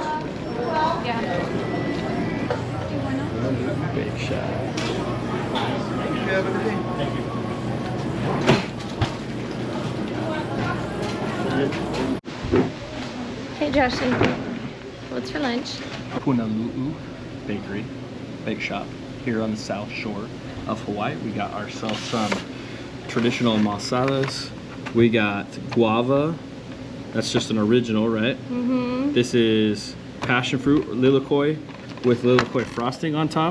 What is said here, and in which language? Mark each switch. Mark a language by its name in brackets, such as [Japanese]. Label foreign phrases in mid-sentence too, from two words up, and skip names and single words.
[English] Yeah. Big shot. Hey Joshy, what's for lunch? Punaluʻu Bakery, bake shop here on the south shore of Hawaii. We got ourselves some traditional masalas. We got guava. That's just an original, right? Mm-hmm. This is passion fruit lilikoi with lilikoi frosting on top.